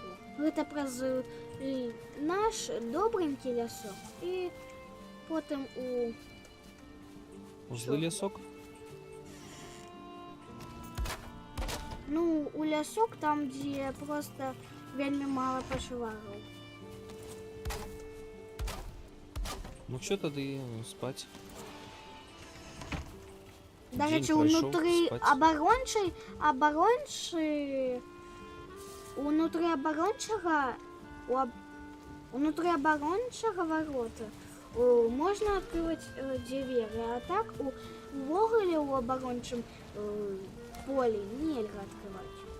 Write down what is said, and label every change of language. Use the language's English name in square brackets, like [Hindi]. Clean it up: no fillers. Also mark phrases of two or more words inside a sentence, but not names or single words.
[Belarusian] Гэта праз наш добренький лясок. [Ukrainian] І потім у... [Belarusian] У злы лясок? Ну, у лясок там, дзе просто вельмі мало пашвараў. Ну що тады спаць? [Ukrainian] До [Belarusian] Дзень [Ukrainian] речі, пройшов, внутрі [Russian] спать. [Ukrainian] внутрі оборончого ворота можна відкривати двері, а так у вуголі у оборончому полі нельзя відкривати.